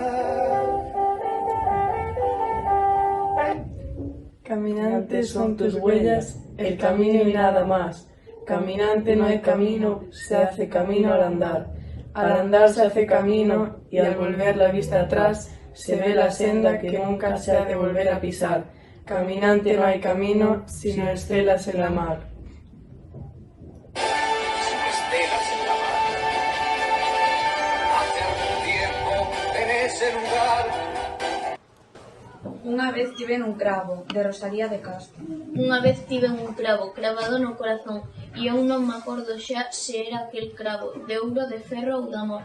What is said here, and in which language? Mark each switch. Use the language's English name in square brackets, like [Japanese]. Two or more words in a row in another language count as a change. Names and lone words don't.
[Spanish] Caminantes son tus huellas, el camino y nada más. Caminante no hay camino, se hace camino al andar. Al andar se hace camino y al volver la vista atrás se ve la senda que nunca se ha de volver a pisar. Caminante no hay camino, sino estelas en la mar. [Galician] Unha vez tiven un cravo, de Rosalía de Castro. Unha vez tiven un cravo cravado no corazón e eu non me acordo xa se era aquel cravo de ouro, de ferro ou de amor.